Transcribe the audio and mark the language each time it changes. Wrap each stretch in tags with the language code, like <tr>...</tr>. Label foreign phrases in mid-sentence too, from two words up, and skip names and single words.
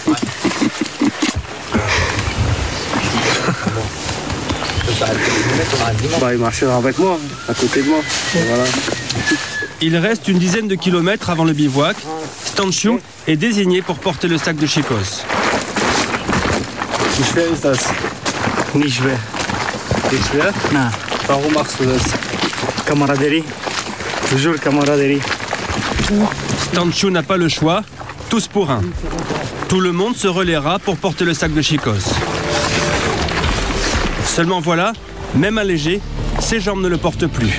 <fr>Il marchera avec moi, à côté de moi. Voilà. Il reste une dizaine de kilomètres avant le bivouac. Stanciu est désigné pour porter le sac de Chicos.</fr> <de>Wie schwer ist das? Nicht schwer. Nicht schwer?</de> <fr>Non.</fr> <de>Warum machst du das?</de> <fr>Camaraderie. Toujours camaraderie. Stanciu n'a pas le choix. Tous pour un. Tout le monde se relaiera pour porter le sac de Chicos. Seulement voilà, même allégé, ses jambes ne le portent plus.</fr>